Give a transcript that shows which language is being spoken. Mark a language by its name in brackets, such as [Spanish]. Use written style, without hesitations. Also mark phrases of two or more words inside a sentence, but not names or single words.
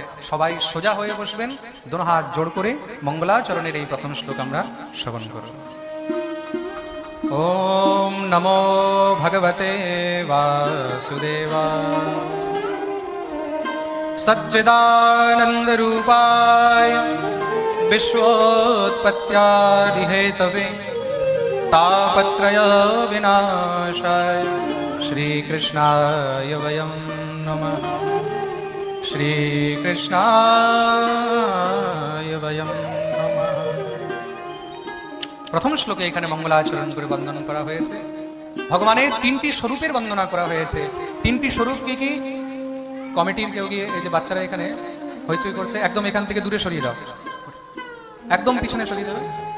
[Bangla] সবাই সোজা হয়ে বসবেন, দোনো হাত জোড় করে মঙ্গলাচরণের এই প্রথম শ্লোক আমরা শ্রবণ করব। [Sanskrit] ওম নমো ভগবতে বাসুদেবায় সচ্চিদানন্দ রূপায় বিশ্বোৎপত্যাদি হেতবে तापत्रय विनाशाय श्रीकृष्णाय वयं नमः। श्रीकृष्णाय वयं नमः। [Bangla] প্রথম শ্লোকে এখানে মঙ্গলাচরণ করে বন্দনা করা হয়েছে। ভগবানের 3টি স্বরূপের বন্দনা করা হয়েছে। 3টি স্বরূপ কি কি? কমিটির কেউ গিয়ে, এই যে বাচ্চারা এখানে হইচই করছে, একদম এখান থেকে দূরে সরিয়ে দাও, একদম পিছনে সরিয়ে দাও।